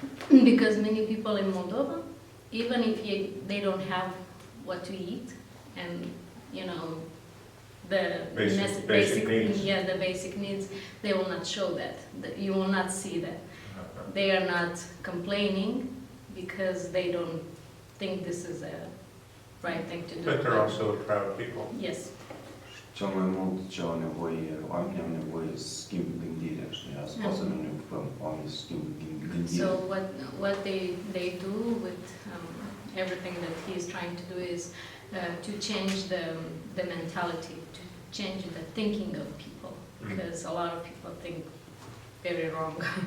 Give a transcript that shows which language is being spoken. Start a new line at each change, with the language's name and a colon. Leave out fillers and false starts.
English: Because many people in Moldova, even if they don't have what to eat, and the basic needs. Yeah, the basic needs, they will not show that. You will not see that. They are not complaining because they don't think this is a right thing to do. But they're also proud people. Yes.
Romanian: Cel mai mult ce au nevoie, oamenii au nevoie să schimbe gândirea, știi? Asta poate să nu ne ocupăm, oamenii să schimbe gândirea.
English: So what they do with everything that he is trying to do is to change the mentality, to change the thinking of people, because a lot of people think very wrong.